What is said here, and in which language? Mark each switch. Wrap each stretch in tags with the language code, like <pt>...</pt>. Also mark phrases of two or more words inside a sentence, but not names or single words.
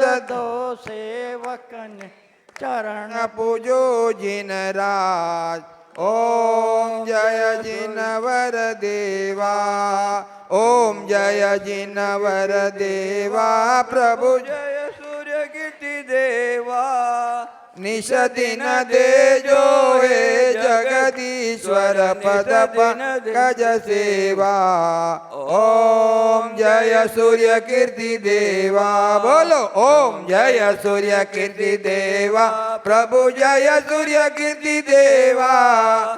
<hi>दो सेवकन चरण पूजो जिन राज. ओम जय जिनवर देवा. ओम जय जिनवर देवा प्रभु जय सूर्य कीर्ति देवा.</hi> <gu>નિષદિન દેજો હે જગદીશ્વર પદ પંકજ સેવા. ઓમ જય સૂર્ય કીર્તિ દેવા. બોલો ઓમ જય સૂર્ય કીર્તિ દેવા. પ્રભુ જય સૂર્ય કીર્તિ દેવા.</gu>